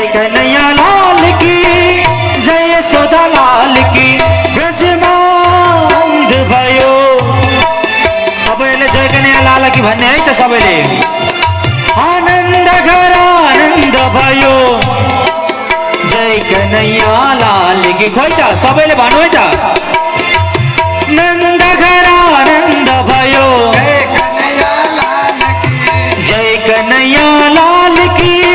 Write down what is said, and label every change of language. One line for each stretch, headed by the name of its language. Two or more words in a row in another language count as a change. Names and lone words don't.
Hindi: कन्हैया लाल की जय यशोदा लाल की
Nepali: ब्रजमानंद भयो सबैले
Hindi: जय कन्हैया लाल कि
Nepali: भन्ने है त सबैले आनन्द घर आनन्द भयो
Hindi: जय कन्हैया लाल की
Nepali: खोइ त सबैले भन्नु है त नन्द घर आनन्द भयो
Hindi: जय कन्हैया लाल की